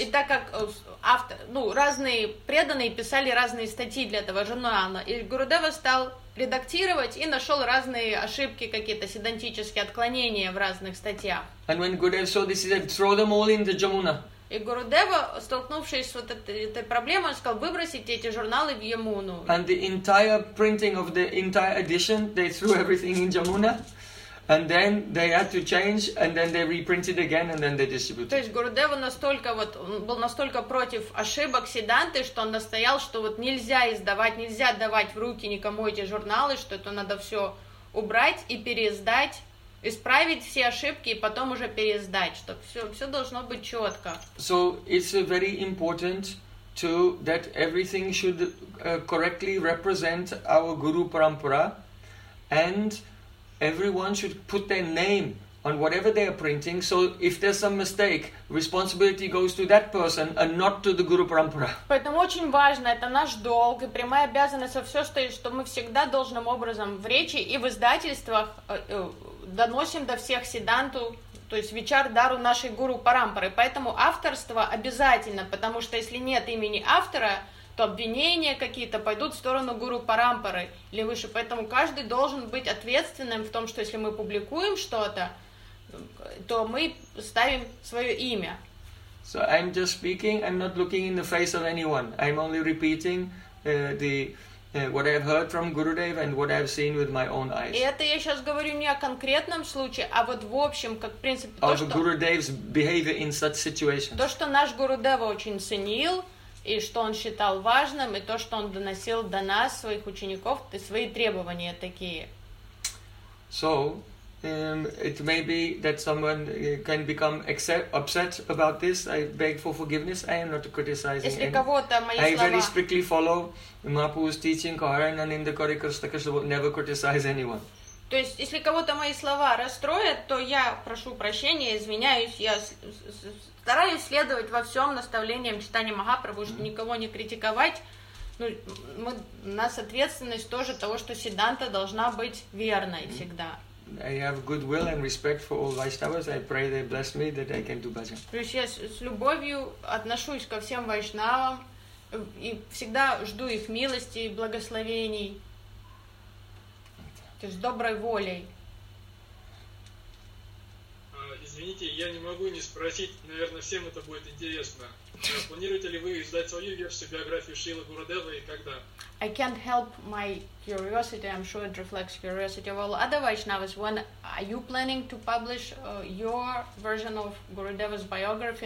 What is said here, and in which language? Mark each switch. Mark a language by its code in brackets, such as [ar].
[ru] И так как автор, разные преданные писали разные статьи для этого журнала, и Гурудев стал редактировать и нашел разные ошибки какие-то седантические отклонения в разных статьях. [en] And when Gurudev saw this, he said, "Throw them all in the Jamuna." [ru] И Гурудева, столкнувшись с вот этой проблемой, он сказал выбросить эти журналы в Ямуну. [en] And the entire printing of the entire edition, they threw everything in Jamuna, and then they had to change, and then they reprinted again, and then they distributed. [ru] То есть Гурудева настолько был настолько против ошибок Сидданты, что он настоял, что вот нельзя издавать, нельзя давать в руки никому эти журналы, что это надо все убрать и переиздать. Исправить все ошибки и потом уже переиздать, чтобы все должно быть четко. [en] So it's very important to that everything should correctly represent our Guru Parampara, and everyone should put their name on whatever they are printing. So if there's some mistake, responsibility goes to that person and not to the Guru Parampara. [ru] Поэтому очень важно, это наш долг и прямая обязанность, все, что мы всегда должным образом в речи и в издательствах доносим до всех седанту, то есть вичардару нашей гуру парампары. Поэтому авторство обязательно, потому что если нет имени автора, то обвинения какие-то пойдут в сторону гуру парампары или выше. Поэтому каждый должен быть ответственным в том, что если мы публикуем что-то, то мы ставим свое имя. [en] So I'm just speaking, I'm not looking in the face of anyone. I'm only repeating what I've heard from Gurudev and what I've seen with my own eyes. [ru] И это я сейчас говорю не о конкретном случае, а вот в общем, как в принципе, то, что... [en] Gurudev's behavior in such situations. [ru] То, что наш Гурудева очень ценил, и что он считал важным, и то, что он доносил до нас, своих учеников, и свои требования такие. [en] So... it may be that someone can become upset about this. I beg for forgiveness. I am not criticizing. [ru] Если кого-то мои слова. [en] I very strictly follow Mahaprabhu's teaching. Kaharan and in the Karikarstaka Shabbat never criticize anyone. [ru] То есть, если кого-то мои слова расстроят, то я прошу прощения, извиняюсь, я стараюсь следовать во всем наставлениям читания Махапрабху, чтобы никого не критиковать. Ну, мы, у нас ответственность тоже того, что седанта должна быть верной всегда. [en] I have goodwill and respect for all Vaishnavas. I pray they bless me that I can do bhajan. [ru] То есть я с любовью отношусь ко всем вайшнавам и всегда жду их милости и благословений. То есть доброй волей. Извините, я не могу не спросить, наверное, всем это будет интересно. Планируете ли вы издать свою версию биографии Шрилы Гурудевы и когда? [en] I can't help my curiosity. I'm sure it reflects curiosity of all other Vaishnavas. When are you planning to publish your version of Gurudeva's biography?